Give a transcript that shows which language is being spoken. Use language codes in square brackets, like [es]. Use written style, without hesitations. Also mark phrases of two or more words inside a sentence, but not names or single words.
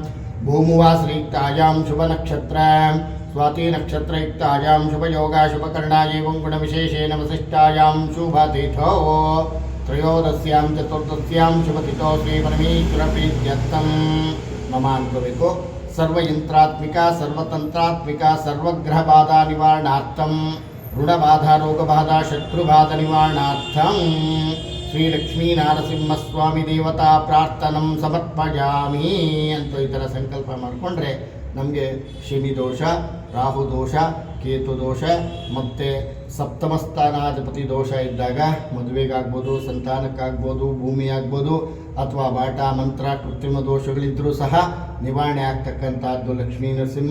[sa] भूमुवासरयुक्तायां शुभनक्षत्र स्वाति नक्षत्रयुक्तायां शुभयोगा शुभकर्णा एवं गुणविशेषेण वसिष्ठायां शुभतिथौ त्रयोदश्यां चतुर्दश्यां शुभतिथौ श्रीपरमेश्वरप्रीत्यर्थं मम अनुभविको सर्वयंत्रात्मिका सर्वतंत्रात्मिका सर्वग्रहबाधा निवारणार्थं ऋणबाधा रोगबाधा शत्रुबाधा निवारणार्थं श्री लक्ष्मी नारसिंहस्वामी देवता प्रार्थनं समर्पयामि [kn] ಅಂತ ಈ ಥರ ಸಂಕಲ್ಪ ಮಾಡಿಕೊಂಡ್ರೆ ನಮಗೆ ಶನಿ ದೋಷ, ರಾಹು ದೋಷ, ಕೇತು ದೋಷ ಮತ್ತು ಸಪ್ತಮ ಸ್ಥಾನಾಧಿಪತಿ ದೋಷ ಇದ್ದಾಗ ಮದುವೆಗಾಗ್ಬೋದು, ಸಂತಾನಕ್ಕಾಗ್ಬೋದು, ಭೂಮಿ ಆಗ್ಬೋದು, ಅಥವಾ ಬಾಟ ಮಂತ್ರ ಕೃತ್ರಿಮ ದೋಷಗಳಿದ್ದರೂ ಸಹ ನಿವಾರಣೆ ಆಗ್ತಕ್ಕಂಥದ್ದು ಲಕ್ಷ್ಮೀ ನರಸಿಂಹ.